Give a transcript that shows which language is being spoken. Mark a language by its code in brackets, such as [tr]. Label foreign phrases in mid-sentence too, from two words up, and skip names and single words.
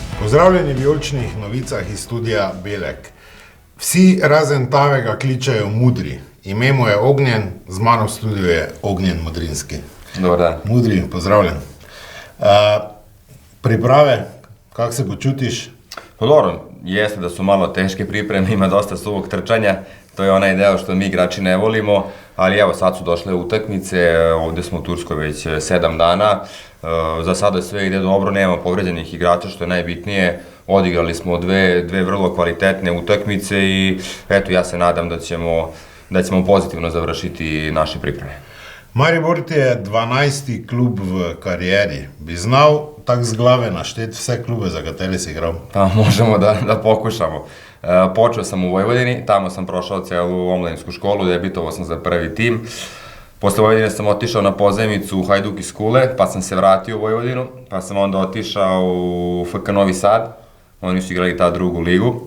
[sl] Pozdravljeni v vijoličnih novicah iz studia Belek. Vsi razen Tavega kličejo Mudri. Ime mu je Ognjen, z mano v studiu je Ognjen Modrinski. [sr] Dobar dan. [sl] Mudri, pozdravljen. Priprave, kako se počutiš? [sr] Pa dobro, jeste da su malo teške pripreme, ima dosta suvog trčanja, to je onaj deo što mi igrači ne volimo, ali evo sad su došle utakmice, ovdje smo u Turskoj već 7 dana, za sada sve ide dobro, nema povređenih igrača što je najbitnije, odigrali smo dve vrlo kvalitetne utakmice i eto ja se nadam da ćemo pozitivno završiti naše pripreme. [sl] Maribor ti je 12. klub v karijeri. Bi znal tak z glave našteti vse klube za katere si igral? [sr] Pa možemo da pokušamo. Počeo sam u Vojvodini, tamo sam prošao celu omladinsku školu, debitovao sam za prvi tim. Posle Vojvodine sam otišao na pozajmicu u Hajduk iz Kule, pa sam se vratio u Vojvodinu, pa sam onda otišao u FK Novi Sad, oni su igrali ta drugu ligu.